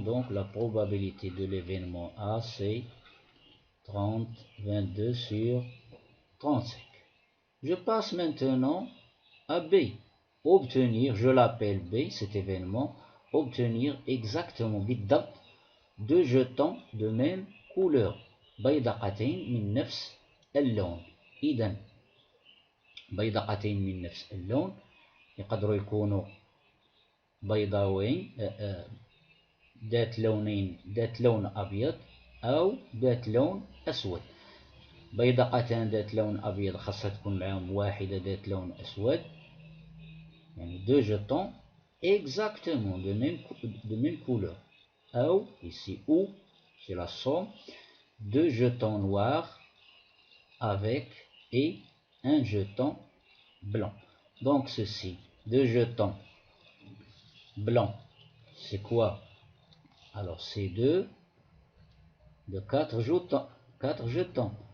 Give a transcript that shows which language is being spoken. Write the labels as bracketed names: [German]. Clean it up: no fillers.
[French] Donc, la probabilité de l'événement A, c'est 22 sur 35. Je passe maintenant à B. Obtenir, je l'appelle B, cet événement, obtenir exactement بالضبط 2 jetons de même couleur. [Arabic] بيدقتين من نفس اللون. إذن بيدقتين من نفس اللون يقدروا يكونوا بيضاوين ذات لونين، ذات لون أبيض أو ذات لون أسود. بيدقتان ذات لون أبيض خاصها تكون معاهم واحدة ذات لون أسود، يعني [French] deux jetons exactement de même couleur. Ou, ici, ou, c'est la somme, 2 jetons noirs avec et un jeton blanc. Donc ceci, 2 jetons blancs, c'est quoi? Alors c'est 2 de 4 jetons, 4 jetons.